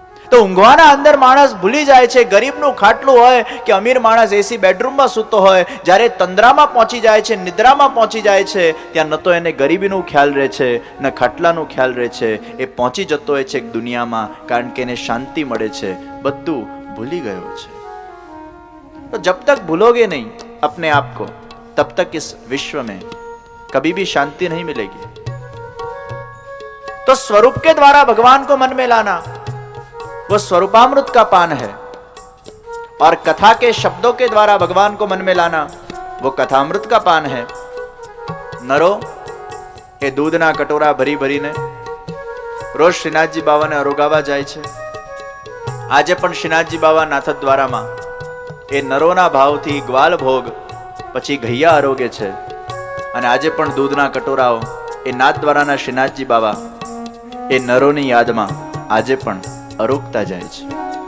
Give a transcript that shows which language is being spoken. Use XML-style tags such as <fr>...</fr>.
<gu>તો ઊંઘવાના અંદર માણસ ભૂલી જાય છે. ગરીબનું ખાટલું હોય કે અમીર માણસ એસી બેડરૂમમાં સૂતો હોય, જ્યારે તંદ્રામાં પહોંચી જાય છે, નિદ્રામાં પહોંચી જાય છે, ત્યાં ન તો એને ગરીબીનું ખ્યાલ રહે છે, ન ખાટલાનું ખ્યાલ રહે છે. એ પહોંચી જતો હોય છે એક દુનિયામાં, કારણ કે એને શાંતિ મળે છે, બધું भूली गयो छे.</gu> <hi>तो जब तक भूलोगे नहीं अपने आप को, तब तक इस विश्व में कभी भी शांति नहीं मिलेगी. तो स्वरूप के द्वारा भगवान को मन में लाना वो स्वरूपामृत का पान है, और कथा के शब्दों के द्वारा भगवान को मन में लाना वो कथामृत का पान है।</hi> <gu>नरो એ દૂધના કટોરા ભરી ભરીને રોજ શ્રીનાથજી બાવાને અરોગાવા જાય છે. આજે પણ શ્રીનાથજી બાવા નાથદ દ્વારામાં એ નરોના ભાવથી ગ્વાલ ભોગ પછી ઘૈયા આરોગે છે. અને આજે પણ દૂધના કટોરાઓ એ નાથ દ્વારાના શ્રીનાથજી બાવા એ નરોની યાદમાં આજે પણ અરોગતા જાય છે.</gu>